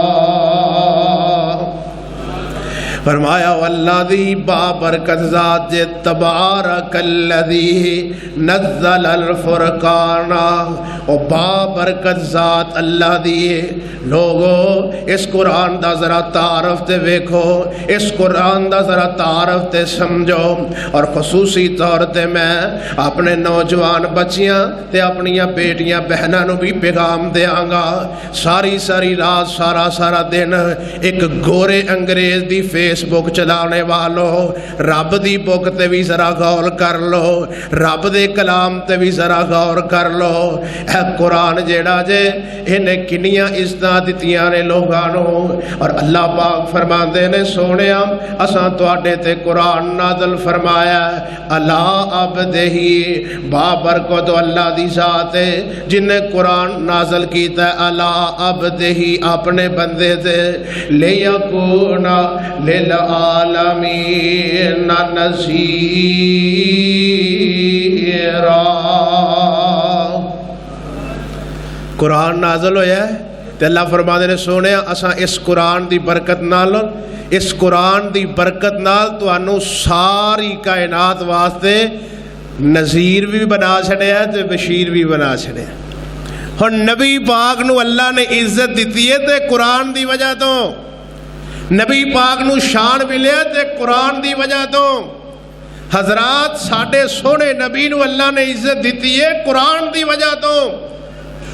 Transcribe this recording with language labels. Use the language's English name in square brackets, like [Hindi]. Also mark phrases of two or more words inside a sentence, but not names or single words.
[Punjabi] فرمایا والذی بابرکت ذات جے [Arabic] تبارک الذی نزل الفرقان، [Punjabi] او بابرکت ذات اللہ دیے۔ لوگو اس قرآن دا ذرا تعارف تے ویکھو، اس قرآن دا ذرا تعارف تے سمجھو، اور خصوصی طور تے میں اپنے نوجوان بچیاں تے اپنیاں بیٹیاں بہناں نو بھی پیغام دیاں گا۔ ساری ساری رات سارا سارا دن ایک گورے انگریز دی فیس بک چلانے والو، رب دی بک تے بھی ذرا غور کر لو، رب دے کلام تے بھی ذرا غور کر لو۔ اے قرآن جیڑا جے انہیں کنیاں عزتاں دتیاں نے لوگاں نو، اور اللہ پاک فرماندے نے سونیا اساں تواڈے تے قرآن نازل فرمایا [Arabic] الا عبدہ، [Punjabi] بابرکت اللہ دی ذات ہے جن نے قرآن نازل کیتا ہے [Arabic] الا عبدہ، [Punjabi] اپنے بندے تے، [Arabic] لیکون للعالمین نذیرا۔ [Punjabi] قرآن نازل ہویا ہے تے اللہ فرماندے نے سونے اساں اس قرآن دی برکت نال، اس قرآن دی برکت نال تانوں ساری کائنات واسطے نذیر بھی بنا چھڑیا تے بشیر بھی بنا چھڑیا۔ ہن نبی پاک نو اللہ نے عزت دیتی ہے تے قرآن دی وجہ تو، نبی پاک نو شان ملے تے قرآن دی وجہ تو۔ حضرات ساڈے سونے نبی نو اللہ نے عزت دیتی ہے قرآن دی وجہ تو۔